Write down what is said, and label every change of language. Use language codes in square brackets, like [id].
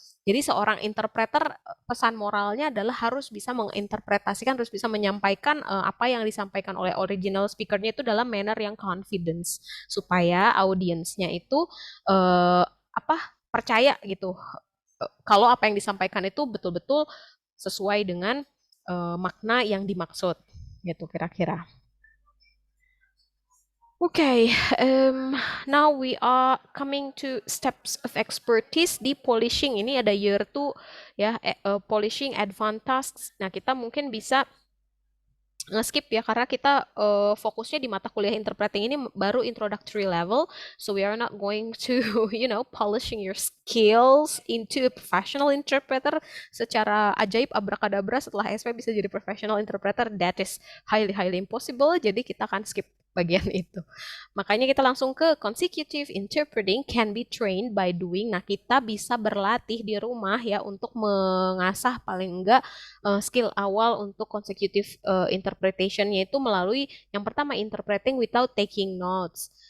[id] Jadi seorang interpreter pesan moralnya adalah harus bisa menginterpretasikan, harus bisa menyampaikan apa yang disampaikan oleh original speakernya itu dalam manner yang confidence supaya audiensnya itu apa percaya gitu kalau apa yang disampaikan itu betul-betul sesuai dengan makna yang dimaksud gitu kira-kira. [en] Okay, now we are coming to steps of expertise di polishing. Ini ada year 2 ya, polishing advanced tasks. [id] Nah, kita mungkin bisa nge-skip ya karena kita fokusnya di mata kuliah interpreting ini baru introductory level. [en] So we are not going to, polishing your skills into a professional interpreter [id] secara ajaib abrakadabra setelah SP bisa jadi [en] professional interpreter. That is highly highly impossible. [id] Jadi kita akan skip bagian itu. Makanya kita langsung ke [en] consecutive interpreting can be trained by doing. [id] Nah, kita bisa berlatih di rumah ya untuk mengasah paling enggak skill awal untuk consecutive interpretation-nya itu melalui yang pertama [en] interpreting without taking notes.